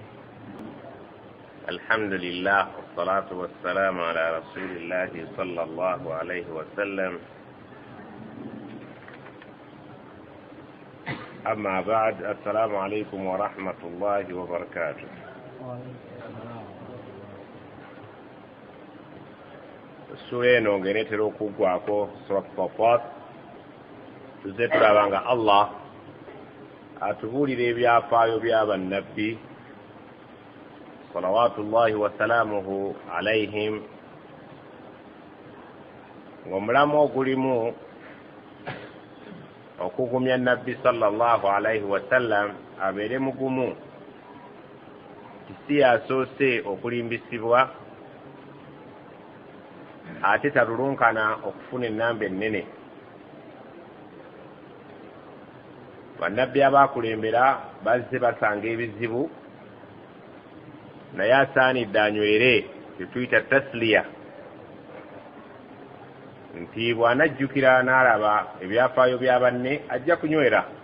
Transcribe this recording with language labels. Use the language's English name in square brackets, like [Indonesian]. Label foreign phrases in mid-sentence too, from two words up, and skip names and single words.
[Arabic] الحمد لله والصلاة والسلام على رسول الله صلى الله عليه وسلم. أما بعد، السلام عليكم ورحمة الله وبركاته. [Ganda] Sura eno ng'eneetera okuggwako Surat Safat, tuzze tulaba nga Allah atubuulira ebyafaayo bya bannabbi [Arabic] صلوات الله وسلامه عليهم, [Ganda] ng'omulamu ogulimu okugumya nabbi [Arabic] صلى الله عليه وسلم [Ganda] abeere mugumu, si asoose okulimbisibwa ate talulunkana okufuna ennamba ennene. Bannabbi abaakulembera bazze basanga ebizibu, naye asaanidde anywere kyetuyita tasliya, nti bw'anajjukira n'alaba ebyafaayo bya banne ajja kunywera.